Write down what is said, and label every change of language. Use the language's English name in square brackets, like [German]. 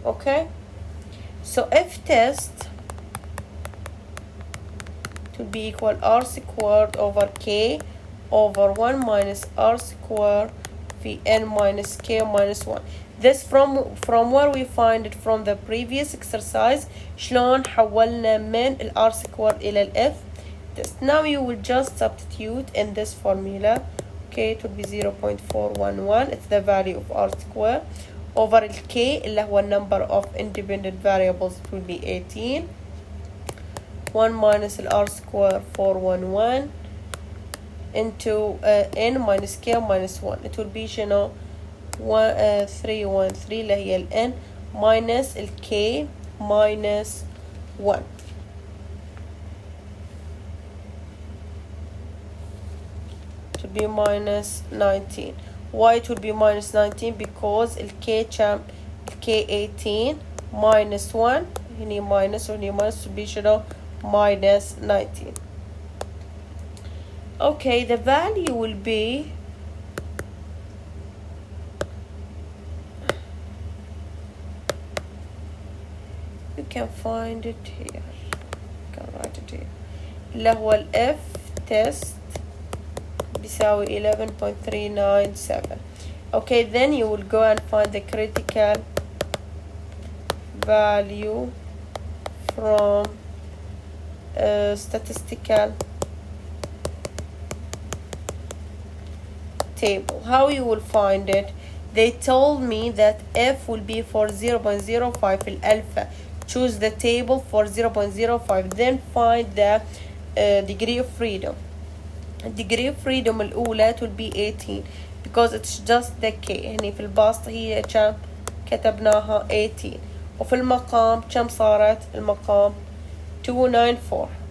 [English] Okay, so F test will be equal R squared over K over 1 minus R squared Vn minus K minus 1. This from where we find it from the previous exercise. [Arabic] شلون حولنا من ال R squared إلى ال F test. [English] Now you will just substitute in this formula. Okay, it will be 0.411. It's the value of R squared over ال K [Arabic] اللي هو [English] number of independent variables. It will be 18. 1 minus R square 411 into n minus k minus 1. It will be [Arabic] شنو [English] 313 [Arabic] اللي هي [English] ال n minus ال k minus 1. It will be minus 19. Why it will be minus 19? Because ال k k 18 minus 1 [Arabic] هني [English] minus [Arabic] وهني [English] minus will be [Arabic] شنو [English] minus 19. Okay, the value will be you can find it here. You can write it here. [Arabic] اللي هو ال F test بيساوي 11.397. [English] Okay, then you will go and find the critical value from statistical table. How you will find it? They told me that F will be for 0.05 in alpha. Choose the table for 0.05, then find the degree of freedom. Degree of freedom [Arabic] الأولى [English] will be 18 because it's just the K. [Arabic] هني في البسط هي كم كتبناها 18 وفي المقام كم صارت المقام 294.